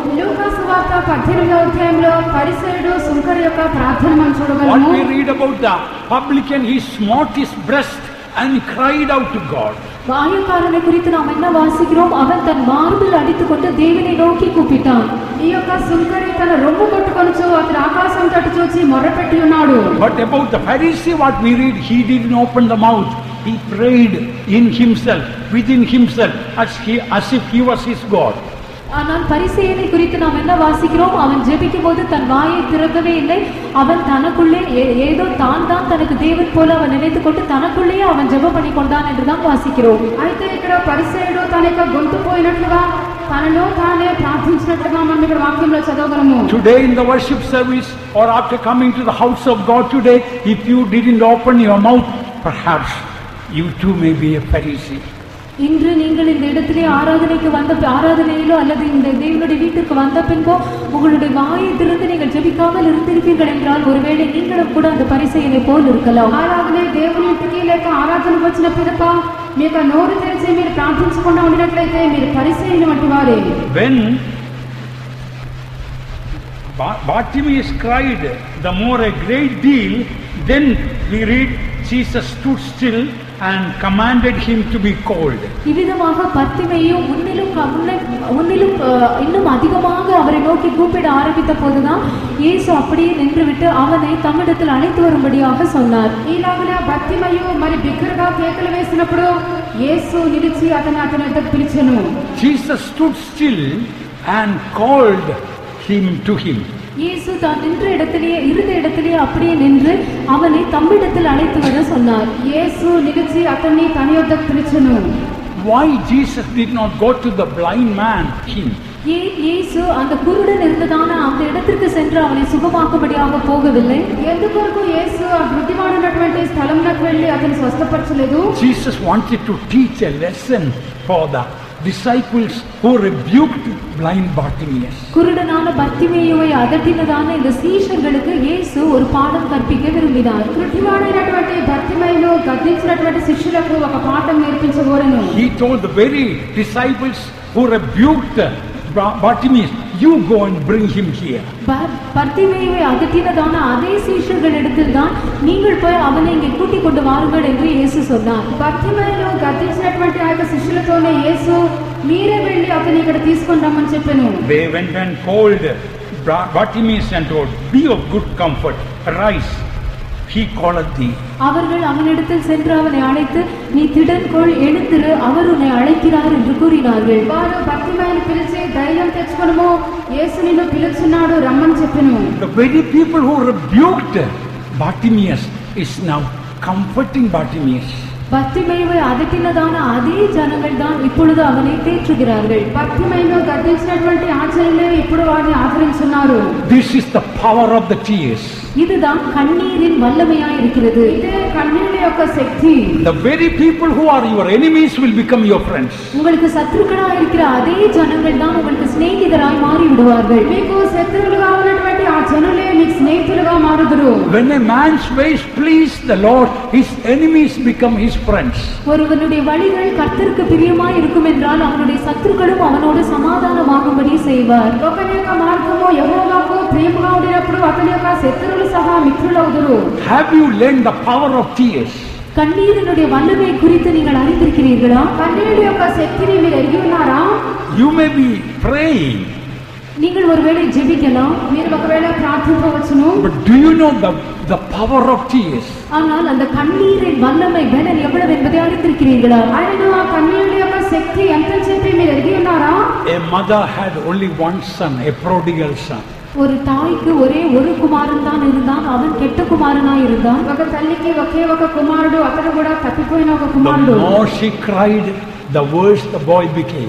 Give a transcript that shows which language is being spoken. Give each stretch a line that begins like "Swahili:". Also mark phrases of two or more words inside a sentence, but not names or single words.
Telugu: లూకాసు వార్త 18వ అధ్యాయంలో పరిసయ్యుడు సుంకరి యొక్క ప్రార్థన మనం చూడగలము.
English: What we read about the publican, he smote his breast and cried out to God.
Tamil: ஆயக்காரனை குறித்து நாம் என்ன வாசிக்கிறோம்? அவன் தன் மார்பில் அடித்துக்கொண்டு தேவனை நோக்கி கூப்பிட்டான்.
Telugu: ఈ యొక్క సుంకరి తన రొమ్ము కొట్టుకొనుచు అతడు ఆకాశం తట్టు చూచి మొర్రపెట్టి ఉన్నాడు.
English: But about the Pharisee, what we read, he didn't open the mouth. He prayed in himself, within himself, as if he was his God.
Tamil: ஆனால் பரிசேயனை குறித்து நாம் என்ன வாசிக்கிறோம்? அவன் ஜெபிக்கும் போது தன் வாயை திறக்கவே இல்லை. அவன் தனக்குள்ளே ஏதோ தான் தனக்கு தேவன் போல அவன் நினைத்துக் கொண்டு தனக்குள்ளேயே அவன் ஜெபம் பண்ணி கொண்டான் என்றுதான் வாசிக்கிறோம்.
Telugu: అయితే ఇక్కడ పరిసయ్యుడు తన యొక్క గొంతు పోయినట్లుగా తనలో తానే ప్రార్థించినట్లుగా మనం ఇక్కడ వాక్యంలో చదవగలము.
English: Today in the worship service or after coming to the house of God today, if you didn't open your mouth, perhaps you too may be a Pharisee.
Tamil: இன்று நீங்கள் இந்த இடத்திலே ஆராதனையிலோ அல்லது இந்த தேவனுடைய வீட்டுக்கு வந்த பின்போ உங்களுடைய வாயை திறந்து நீங்கள் ஜெபிக்காமல் இருந்திருப்பீர்கள் என்றால் ஒருவேளை நீங்களும் கூட அந்த பரிசேயனை போல் இருக்கலாம்.
Telugu: అలాగనే దేవుని ఇంటికి లేక ఆరాధనకు వచ్చిన పిదప మీకు నోరు తెరిచి మీరు ప్రార్థించకుండా ఉండినట్లయితే మీరు పరిసయ్యుని వంటి వారే.
English: When Bartimaeus cried the more a great deal, then we read Jesus stood still and commanded him to be called.
Tamil: இவ்விதமாக பர்த்திமேயு முன்னிலும் இன்னும் அதிகமாக அவரை நோக்கி கூப்பிட ஆரம்பித்த போதுதான் இயேசு அப்படியே நின்றுவிட்டு அவனை தம்மிடத்தில் அழைத்து வரும்படியாக சொன்னார்.
Telugu: ఈలాగనే బర్తిమయు మరి బిగ్గరగా కేకలు వేసినప్పుడు యేసు నిలిచి అతని వద్దకు పిలిచెను.
English: Jesus stood still and called him to him.
Tamil: இயேசு தான் நின்ற இடத்திலேயே அப்படியே நின்று அவனை தம்மிடத்தில் அழைத்து வர சொன்னார்.
Telugu: యేసు నిలిచి అతన్ని తన యొద్దకు పిలిచెను.
English: Why Jesus did not go to the blind man him?
Tamil: இயேசு அந்த குருடன் இருந்ததான அந்த இடத்திற்கு சென்று அவனை சுகமாக்கும்படியாக போகவில்லை.
Telugu: ఎందుకొరకు యేసు ఆ గుడ్డివాడున్నటువంటి స్థలంలోకి వెళ్ళి అతన్ని స్వస్థపరచలేదు?
English: Jesus wanted to teach a lesson for the disciples who rebuked blind Bartimaeus.
Tamil: குருடனான பர்த்திமேயுவை அதட்டினதான இந்த சீஷர்களுக்கு இயேசு ஒரு பாடம் கற்பிக்க விரும்பினார்.
Telugu: గుడ్డివాడైనటువంటి బర్తిమయును గద్దించినటువంటి శిష్యులకు ఒక పాఠం నేర్పించగోరెను.
English: He told the very disciples who rebuked Bartimaeus, you go and bring him here.
Tamil: பர்த்திமேயுவை அதட்டினதான அதே சீஷர்களிடத்தில் தான் நீங்கள் போய் அவனை இங்கே கூட்டிக் கொண்டு வாருங்கள் என்று இயேசு சொன்னார்.
Telugu: బర్తిమయును గద్దించినటువంటి ఆ యొక్క శిష్యులతోనే యేసు మీరే వెళ్ళి అతని ఇక్కడ తీసుకొని రమ్మని చెప్పాను.
English: They went and called Bartimaeus and told, be of good comfort, rise, he calleth thee.
Tamil: அவர்கள் அவனிடத்தில் சென்று அவனை அழைத்து நீ திடன் கொள், எழுந்திரு, அவர் உன்னை அழைக்கிறார் என்று கூறினார்கள்.
Telugu: వారు బర్తిమయును పిలిచి ధైర్యం తెచ్చుకొనుము, యేసు నిన్ను పిలుచున్నాడు రమ్మని చెప్పెను.
English: The very people who rebuked Bartimaeus is now comforting Bartimaeus.
Tamil: பர்த்திமேயுவை அதட்டினதான அதே ஜனங்கள் தான் இப்பொழுது அவனை தேற்றுகிறார்கள்.
Telugu: బర్తిమయును గద్దించినటువంటి ఆచార్యులే ఇప్పుడు వారిని ఆదరించున్నారు.
English: This is the power of the tears.
Tamil: இதுதான் கண்ணீரின் வல்லமையாய் இருக்கிறது.
Telugu: ఇదే కన్నీళ్ల యొక్క శక్తి.
English: The very people who are your enemies will become your friends.
Tamil: உங்களுக்கு சத்துருக்களாய் இருக்கிற அதே ஜனங்கள் தான் உங்களுக்கு சிநேகிதராய் மாறி விடுவார்கள்.
Telugu: మీకు శత్రువులుగా ఉన్నటువంటి ఆ జనులే నీకు స్నేహితులుగా మారుదురు.
English: When a man's ways please the Lord, his enemies become his friends.
Tamil: ஒருவனுடைய வழிகள் கர்த்தருக்கு பிரியமாய் இருக்கும் என்றால் அவனுடைய சத்துருக்களும் அவனோடு சமாதானமாகும்படி செய்வார்.
Telugu: ఒకని యొక్క మార్గము యెహోవాకు ప్రియముగా ఉండినప్పుడు అతని యొక్క శత్రువులు సహా మిత్రులవుదురు.
English: Have you learned the power of tears?
Tamil: கண்ணீரினுடைய வல்லமை குறித்து நீங்கள் அறிந்திருக்கிறீர்களா?
Telugu: కన్నీటి యొక్క శక్తిని మీరు ఎరిగి ఉన్నారా?
English: You may be praying,
Tamil: நீங்கள் ஒருவேளை ஜெபிக்கலாம்,
Telugu: మీరు ఒకవేళ ప్రార్థించవచ్చును.
English: but do you know the power of tears?
Tamil: ஆனால் அந்த கண்ணீரின் வல்லமை பலன் எவ்வளவு என்பதை அறிந்திருக்கிறீர்களா?
Telugu: ఆయన ఆ కన్నీటి యొక్క శక్తి ఎంత చెప్పి మీరు ఎరిగి ఉన్నారా?
English: A mother had only one son, a prodigal son.
Tamil: ஒரு தாய்க்கு ஒரே ஒரு குமாரன் தான் இருந்தான், அவன் கெட்ட குமாரனாய் இருந்தான்.
Telugu: ఒక తల్లికి ఒకే ఒక కుమారుడు, అతడు కూడా తప్పిపోయిన ఒక
English: The
Telugu: కుమారుడు.
English: more she cried, the worse the boy became.